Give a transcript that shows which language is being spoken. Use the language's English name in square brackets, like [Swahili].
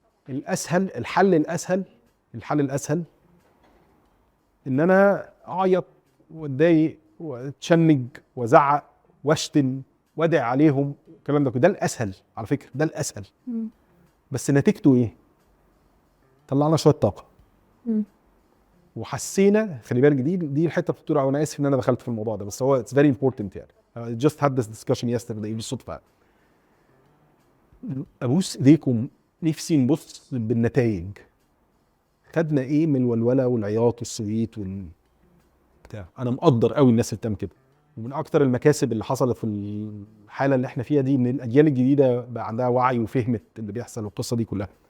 [Arabic] الحل الاسهل ان انا اعيط واتضايق واتشنج وازعق واشتم وادعي عليهم الكلام ده الاسهل على فكره، ده الاسهل. بس نتيجته ايه؟ طلعنا شويه طاقه وحسينا. خلي بالك دي الحته اللي بتقول، انا اسف ان انا دخلت في الموضوع ده، بس هو [English] it's very important [Arabic] يعني. [English] I just had this discussion yesterday [Arabic] بالصدفه. ابوس ايديكم، نفسي نبص بالنتائج. خدنا ايه من الولوله والعياط والسويت بتاع. انا مقدر قوي الناس اللي بتعمل كده، ومن اكتر المكاسب اللي حصلت في الحاله اللي احنا فيها دي ان الاجيال الجديده بقى عندها وعي وفهمت اللي بيحصل والقصه دي كلها.